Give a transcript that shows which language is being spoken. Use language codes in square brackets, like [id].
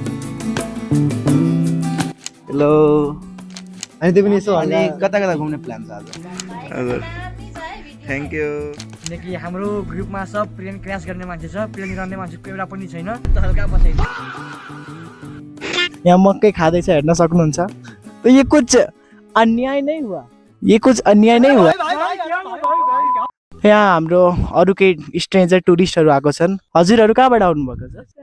[en] Hello. [ne] अनि त्यो पनि यसो अनि कता कता घुम्ने प्लान छ आज? हजुर। [en] Thank you. [ne] किनकि हाम्रो ग्रुपमा सब प्लेन क्र्यास गर्ने मान्छे छ, प्लेन गर्ने मान्छेको एउटा पनि छैन। त हल्का बसाइन्छ। यहाँ मकै खाँदैछ, हेर्न सक्नुहुन्छ। [hi] तो ये कुछ अन्याय नहीं हुआ, ये कुछ अन्याय नहीं हुआ। [ne] यहाँ हाम्रो अरू केही स्ट्रेन्जर टुरिस्टहरू आएको छन्। हजुरहरू कहाँबाट आउनुभएको छ?